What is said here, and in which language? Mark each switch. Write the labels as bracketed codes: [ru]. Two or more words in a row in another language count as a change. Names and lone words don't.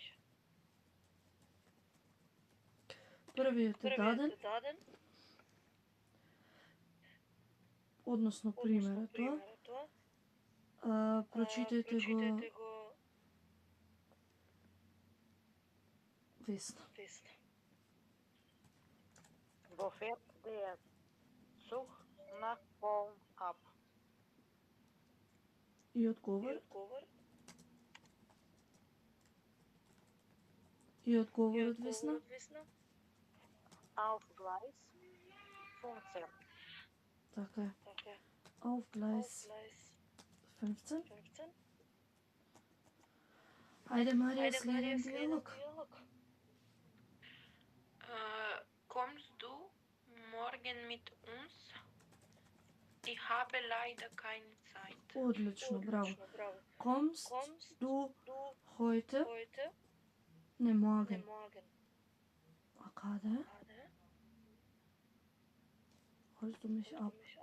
[mk] Првиот е даден. Односно примерот тоа. Прочитајте го Весна. [de] Wo fährt der Zug nach Bonn ab? [mk] И одговор. И одговорот Весна. [de] Auf Gleis 15. [mk] Така е. [de] Auf Gleis 15. [mk] Ајде, Марија, следен диалог. [de] Kommst du morgen mit uns? Ich habe leider keine Zeit. [mk] Одлично, браво. [de] Kommst du heute? [mk] Не morgen. А каде? [de] Holst du mich ab?